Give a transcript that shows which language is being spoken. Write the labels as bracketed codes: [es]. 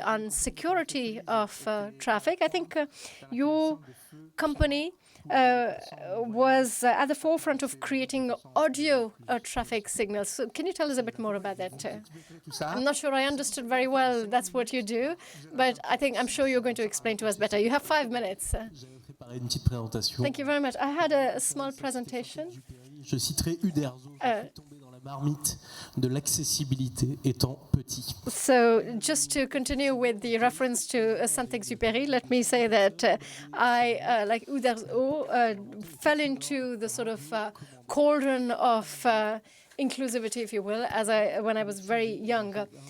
[en] on security of traffic. I think your company was at the forefront of creating audio traffic signals. So can you tell us a bit more about that? I'm not sure I understood very well that's what you do, but I'm sure you're going to explain to us better. You have 5 minutes. Thank you very much. I had a small presentation. [fr] Je citerai Uderzo, tombé dans la marmite de l'accessibilité étant petit. [en] So just to continue with the reference to Saint-Exupéry, let me say that I, like Uderzo, fell into the sort of cauldron of inclusivity, if you will, when I was very young.